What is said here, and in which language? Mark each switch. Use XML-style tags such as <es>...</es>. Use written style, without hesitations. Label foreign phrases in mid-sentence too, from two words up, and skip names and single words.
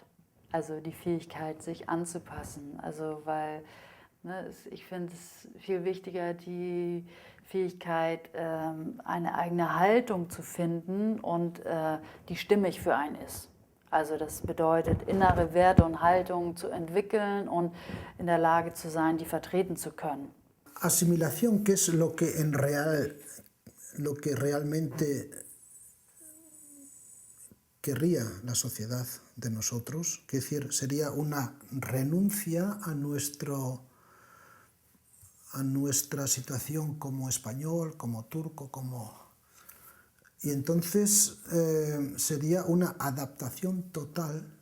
<de>Also die Fähigkeit, sich anzupassen. Also weil ich finde es viel wichtiger, die Fähigkeit, eine eigene Haltung zu finden und die stimmig für einen ist. Also das bedeutet, innere Werte und Haltungen zu entwickeln und in der Lage zu sein, die vertreten zu können.</de> <es>Asimilación, ¿qué es lo que realmente querría la sociedad de nosotros, que decir, sería una renuncia a nuestra situación como español, como turco, y entonces sería una adaptación total, ¿no?</es>